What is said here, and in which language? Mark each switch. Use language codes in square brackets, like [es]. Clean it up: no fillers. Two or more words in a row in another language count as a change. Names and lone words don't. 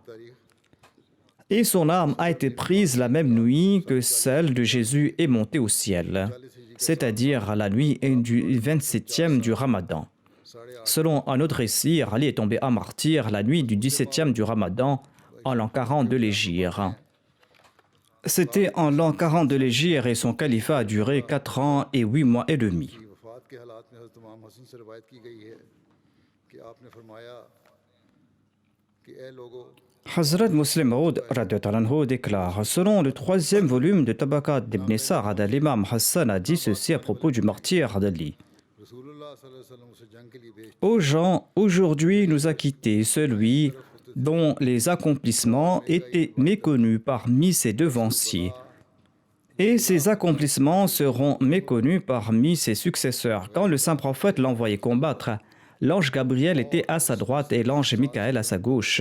[fr] Et son âme a été prise la même nuit que celle de Jésus est montée au ciel, c'est-à-dire la nuit du 27e du Ramadan. Selon un autre récit, Ali est tombé à martyr la nuit du 17e du Ramadan, en l'an 40 de l'Hégire. C'était en l'an 40 de l'Hégire et son califat a duré 4 ans et 8 mois et demi. [ur] کی وفات کے حالات میں حضرت امام حسن سے روایت کی گئی ہے کہ آپ نے فرمایا کہ اے لوگوں [fr] Hazrat Muslim Maud déclare: selon le 3e volume de Tabaqat d'Ibn Sa'ad, l'imam Hassan a dit ceci à propos du martyr d'Ali. [ur] रसूलुल्लाह [ar] صلى الله عليه وسلم [ur] اسے جنگ کے لیے بھیج [fr] Ô gens, aujourd'hui nous a quittés celui dont les accomplissements étaient méconnus parmi ses devanciers. Et ses accomplissements seront méconnus parmi ses successeurs. Quand le saint prophète l'envoyait combattre, l'ange Gabriel était à sa droite et l'ange Michaël à sa gauche.